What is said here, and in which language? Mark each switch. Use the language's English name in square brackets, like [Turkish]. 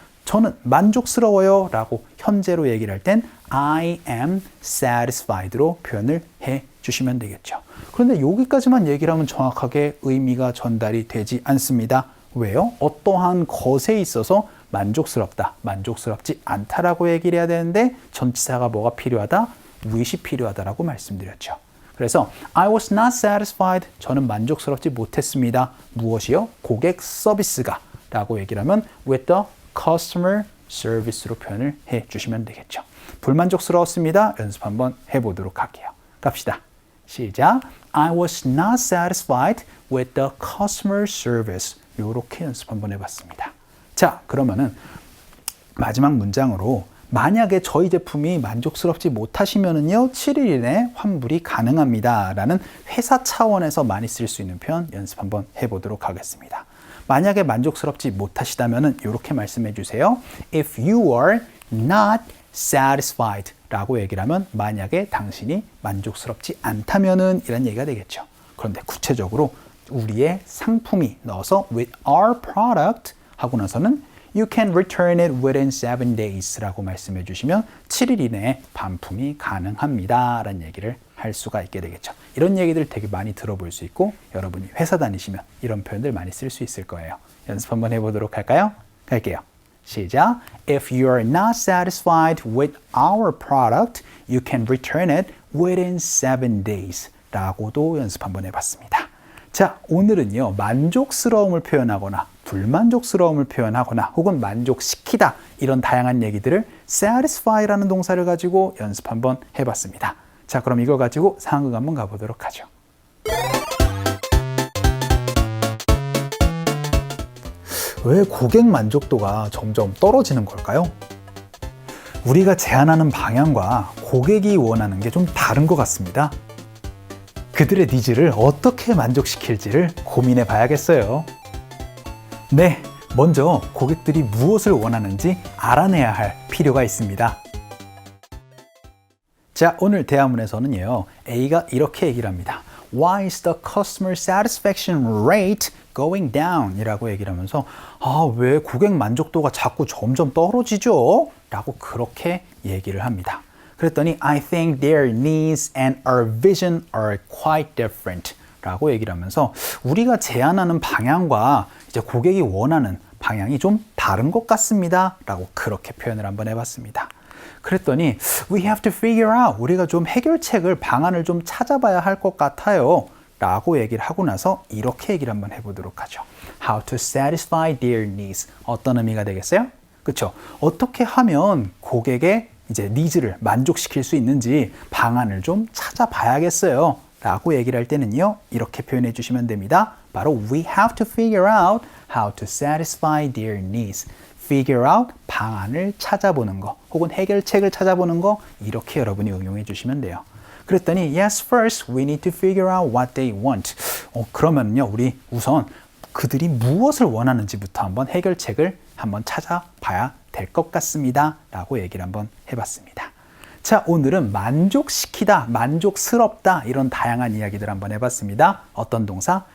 [Korean] 저는 만족스러워요 라고 현재로 얘기를 할 땐 [English] I am satisfied [Korean] 로 표현을 해주시면 되겠죠. 그런데 여기까지만 얘기를 하면 정확하게 의미가 전달이 되지 않습니다. 왜요? 어떠한 것에 있어서 만족스럽다, 만족스럽지 않다라고 얘기를 해야 되는데 전치사가 뭐가 필요하다? wish이 필요하다라고 말씀드렸죠. 그래서 [English] I was not satisfied. [Korean] 저는 만족스럽지 못했습니다. 무엇이요? 고객 서비스가 라고 얘기를 하면 [English] with the customer service [Korean] 로 표현을 해주시면 되겠죠. 불만족스러웠습니다. 연습 한번 해보도록 할게요. 갑시다. 시작. [English] I was not satisfied with the customer service. [Korean] 이렇게 연습 한번 해봤습니다. 자, 그러면은 마지막 문장으로 만약에 저희 제품이 만족스럽지 못하시면은요 7일 이내 환불이 가능합니다 라는 회사 차원에서 많이 쓸 수 있는 표현 연습 한번 해보도록 하겠습니다. 만약에 만족스럽지 못하시다면은 이렇게 말씀해 주세요. [English] If you are not satisfied [Korean] 라고 얘기를 하면 만약에 당신이 만족스럽지 않다면은 이런 얘기가 되겠죠. 그런데 구체적으로 우리의 상품이 넣어서 [English] with our product [Korean] 하고 나서는 [English] You can return it within 7 days [Korean] 라고 말씀해 주시면 7일 이내에 반품이 가능합니다 라는 얘기를 할 수가 있게 되겠죠. 이런 얘기들 되게 많이 들어볼 수 있고 여러분이 회사 다니시면 이런 표현들 많이 쓸 수 있을 거예요. 연습 한번 해보도록 할까요? 갈게요. 시작. [English] If you are not satisfied with our product, you can return it within 7 days [Korean] 라고도 연습 한번 해봤습니다. 자, 오늘은요 만족스러움을 표현하거나 불만족스러움을 표현하거나 혹은 만족시키다 이런 다양한 얘기들을 satisfy라는 동사를 가지고 연습 한번 해봤습니다. 자, 그럼 이거 가지고 상황극 한번 가보도록 하죠. 왜 고객 만족도가 점점 떨어지는 걸까요? 우리가 제안하는 방향과 고객이 원하는 게 좀 다른 것 같습니다. 그들의 니즈를 어떻게 만족시킬지를 고민해 봐야겠어요. 네, 먼저 고객들이 무엇을 원하는지 알아내야 할 필요가 있습니다. 자, 오늘 대화문에서는요, A가 이렇게 얘기를 합니다. [English] Why is the customer satisfaction rate going down? [Korean] 이라고 얘기를 하면서 왜 고객 만족도가 자꾸 점점 떨어지죠? 라고 그렇게 얘기를 합니다. 그랬더니 [English] I think their needs and our vision are quite different [Korean] 라고 얘기를 하면서 우리가 제안하는 방향과 이제 고객이 원하는 방향이 좀 다른 것 같습니다 라고 그렇게 표현을 한번 해봤습니다. 그랬더니 [English] we have to figure out [Korean] 우리가 좀 해결책을 방안을 좀 찾아봐야 할 것 같아요 라고 얘기를 하고 나서 이렇게 얘기를 한번 해보도록 하죠. [English] How to satisfy their needs. [Korean] 어떤 의미가 되겠어요? 그렇죠? 어떻게 하면 고객의 이제 니즈를 만족시킬 수 있는지 방안을 좀 찾아봐야겠어요 라고 얘기를 할 때는요 이렇게 표현해 주시면 됩니다. [English] 바로 we have to figure out how to satisfy their needs. [Korean] figure out 방안을 찾아보는 거 혹은 해결책을 찾아보는 거 이렇게 여러분이 응용해 주시면 돼요. 그랬더니 [English] yes, first we need to figure out what they want. [Korean] 그러면요 우리 우선 그들이 무엇을 원하는지부터 한번 해결책을 한번 찾아봐야 될 것 같습니다 라고 얘기를 한번 해봤습니다. 자, 오늘은 만족시키다, 만족스럽다 이런 다양한 이야기들 한번 해봤습니다. 어떤 동사?